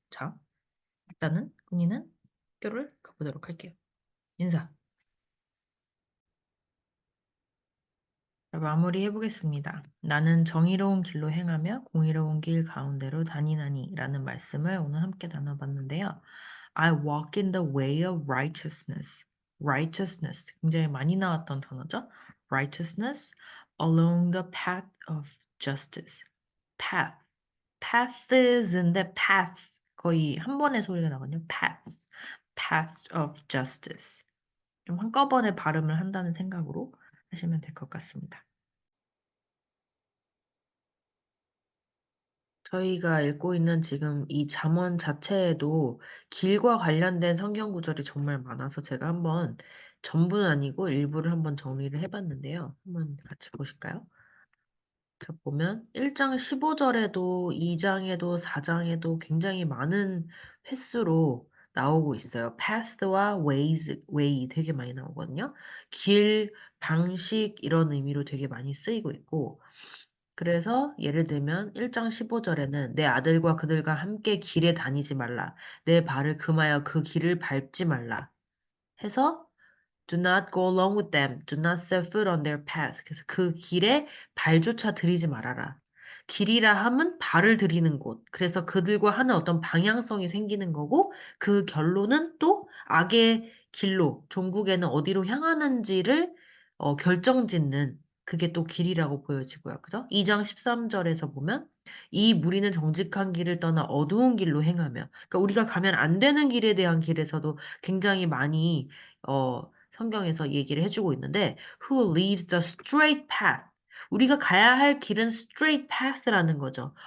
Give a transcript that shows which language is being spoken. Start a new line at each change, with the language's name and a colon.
Korean: 자, 일단은 kun이는 학교를 가보도록 할게요. 인사. 자, 마무리해보겠습니다. 나는 정의로운 길로 행하며 공의로운 길 가운데로 다니나니 라는 말씀을 오늘 함께 나눠봤는데요.
English: I walk in the way of righteousness. righteousness.
Korean: 굉장히 많이 나왔던 단어죠.
English: righteousness along the path of justice. path.
Korean: paths인데 path. 거의 한 번의 소리가 나거든요.
English: path. path of justice.
Korean: 좀 한꺼번에 발음을 한다는 생각으로 하시면 될 것 같습니다. 저희가 읽고 있는 지금 이 잠언 자체에도 길과 관련된 성경 구절이 정말 많아서 제가 한번 전부는 아니고 일부를 한번 정리를 해봤는데요. 한번 같이 보실까요? 자, 보면 1장 15절에도 2장에도 4장에도 굉장히 많은 횟수로 나오고 있어요. path와 way 되게 많이 나오거든요. 길, 방식 이런 의미로 되게 많이 쓰이고 있고 그래서 예를 들면 1장 15절에는 내 아들과 그들과 함께 길에 다니지 말라. 내 발을 금하여 그 길을 밟지 말라.
English: 해서 do not go along with them. Do not set foot on their path.
Korean: 그래서 그 길에 발조차 들이지 말아라. 길이라 함은 발을 들이는 곳. 그래서 그들과 하는 어떤 방향성이 생기는 거고 그 결론은 또 악의 길로 종국에는 어디로 향하는지를 결정짓는 그게 또 길이라고 보여지고요. 그죠? 2장 13절에서 보면 이 무리는 정직한 길을 떠나 어두운 길로 행하며 그러니까 우리가 가면 안 되는 길에 대한 길에서도 굉장히 많이 성경에서 얘기를 해주고 있는데
English: who leaves the straight path
Korean: 우리가 가야 할 길은 straight path라는 거죠.